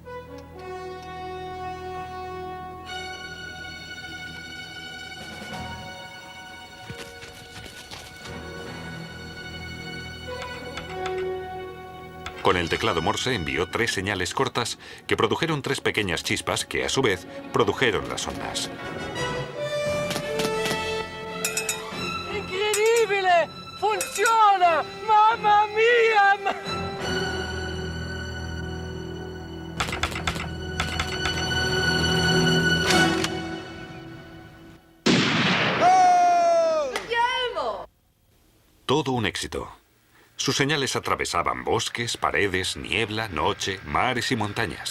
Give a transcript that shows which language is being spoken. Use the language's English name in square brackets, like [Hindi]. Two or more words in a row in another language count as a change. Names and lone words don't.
[Spanish] Con el teclado Morse envió 3 señales cortas que produjeron 3 pequeñas chispas que, a su vez, produjeron las ondas. [Italian] incredibile! Funziona! Mamma mia! [Spanish] Todo un éxito. Sus señales atravesaban bosques, paredes, niebla, noche, mares y montañas.